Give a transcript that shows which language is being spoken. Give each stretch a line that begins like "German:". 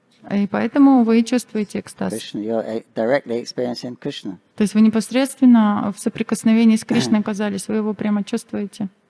Russian: И поэтому вы чувствуете экстаз.
English: You're directly experiencing Krishna.
Russian: То есть вы непосредственно в соприкосновении с Кришной оказались, вы его прямо чувствуете.